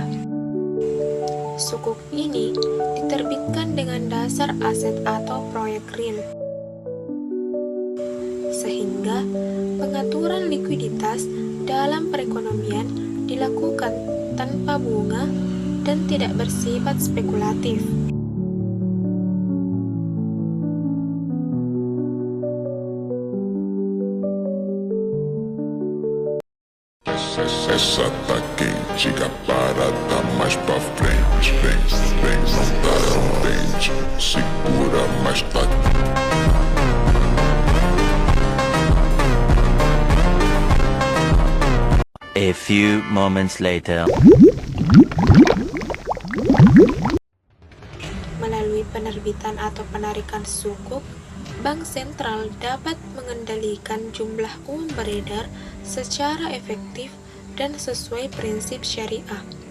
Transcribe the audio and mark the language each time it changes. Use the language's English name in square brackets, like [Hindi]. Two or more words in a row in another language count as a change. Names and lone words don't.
[Indonesian] Sukuk ini diterbitkan dengan dasar aset atau proyek real, sehingga pengaturan likuiditas dalam perekonomian dilakukan tanpa bunga dan tidak bersifat spekulatif. [Portuguese] Essa tá quente, a parada mais pra frente. Vem, não tá tão dente, segura, mas tá. [English] A few moments later. [Indonesian] Melalui penerbitan atau penarikan sukuk, bank sentral dapat mengendalikan jumlah uang beredar secara efektif dan sesuai prinsip syariah.